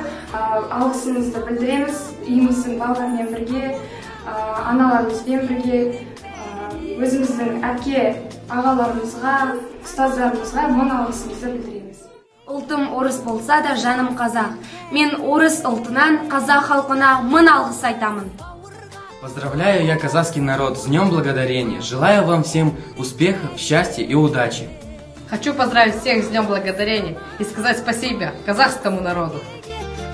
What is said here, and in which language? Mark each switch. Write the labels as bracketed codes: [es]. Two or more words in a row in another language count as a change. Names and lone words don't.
[kk] Алғысымызды білдіреміз. Үйіміздің балаларымен бірге, аналарымызбен бірге, өзіміздің әке ағаларымызға, ұстаздарымызға мың алғысымызды білдіреміз. Ұлтым орыс болса да жаным қазақ. Мен орыс ұлтынан қазақ халқына мың алғыс айтамын. [ru] Поздравляю я казахский народ с Днем Благодарения. Желаю вам всем успехов, счастья и удачи. Хочу поздравить всех с Днем Благодарения и сказать спасибо казахскому народу.